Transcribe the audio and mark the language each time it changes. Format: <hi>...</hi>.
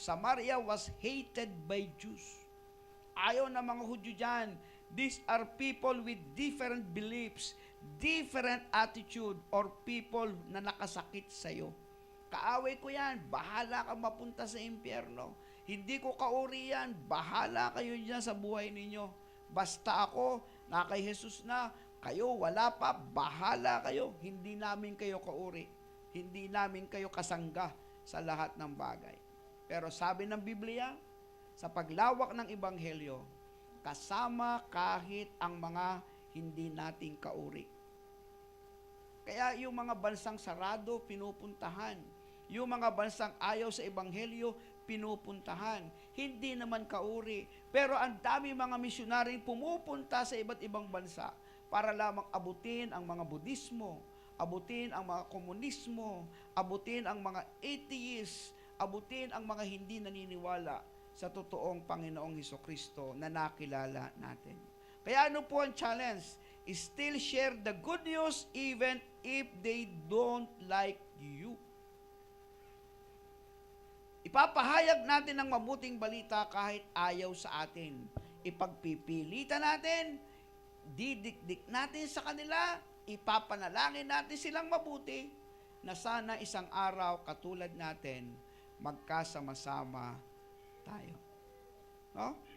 <en>Samaria was hated by Jews.</en> <tl>Ayaw ng mga Hudyo dyan.</tl> <en>These are people with different beliefs, different attitude, or people na nakasakit sa'yo.</en> <tl>Kaaway ko yan, bahala kang mapunta sa impyerno. Hindi ko kauri yan, bahala kayo dyan sa buhay ninyo. Basta ako, na kay Jesus na, kayo wala pa, bahala kayo. Hindi namin kayo kauri. Hindi namin kayo kasangga sa lahat ng bagay. Pero sabi ng Biblia, sa paglawak ng Ebanghelyo, kasama kahit ang mga hindi nating kauri. Kaya yung mga bansang sarado, pinupuntahan. Yung mga bansang ayaw sa Ebanghelyo, pinupuntahan. Hindi naman kauri. Pero ang dami mga misyonaring pumupunta sa iba't ibang bansa para lamang abutin ang mga Budismo, abutin ang mga komunismo, abutin ang mga atheists, abutin ang mga hindi naniniwala sa totoong Panginoong Hesukristo na nakilala natin. Kaya ano po ang challenge?</tl> <en>Still share the good news even if they don't like you.</en> <tl>Ipapahayag natin ang mabuting balita kahit ayaw sa atin. Ipagpipilitan natin, didikdik natin sa kanila, ipapanalangin natin silang mabuti na sana isang araw katulad natin magkasama-sama tayo. No?</tl>